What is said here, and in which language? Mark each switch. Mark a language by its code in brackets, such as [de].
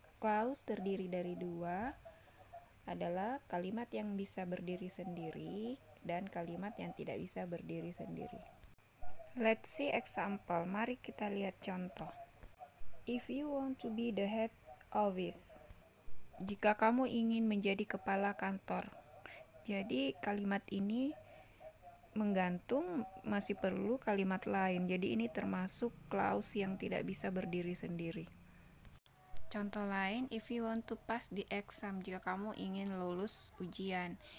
[id] Clause terdiri dari dua, adalah kalimat yang bisa berdiri sendiri dan kalimat yang tidak bisa berdiri sendiri. [en] Let's see example. [id] Mari kita lihat contoh. [en] If you want to be the head office. [id] Jika kamu ingin menjadi kepala kantor. Jadi kalimat ini menggantung masih perlu kalimat lain. Jadi ini termasuk clause yang tidak bisa berdiri sendiri. Contoh lain, [en] if you want to pass the exam, [id] jika kamu ingin lulus ujian.